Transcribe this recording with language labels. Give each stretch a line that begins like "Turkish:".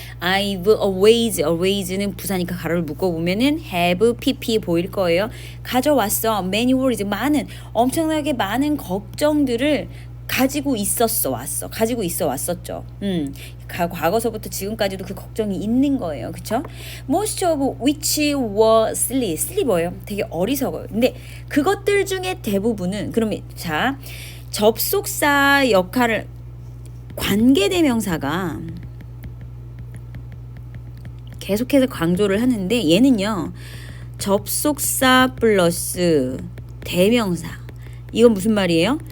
English: I've always
Korean: 는 부사니까 가로를 묶어보면은 have, pp 보일 거예요. 가져왔어.
English: many worries,
Korean: 엄청나게 많은 걱정들을 가지고 왔었죠. 과거서부터 지금까지도 그 걱정이 있는 거예요. 그쵸?
English: Most of which were silly.
Korean: silly 뭐예요? 되게 어리석어요. 근데 그것들 중에 대부분은 그러면 자, 접속사 역할을 관계대명사가 계속해서 강조를 하는데 얘는요. 접속사 플러스 대명사. 이건 무슨 말이에요?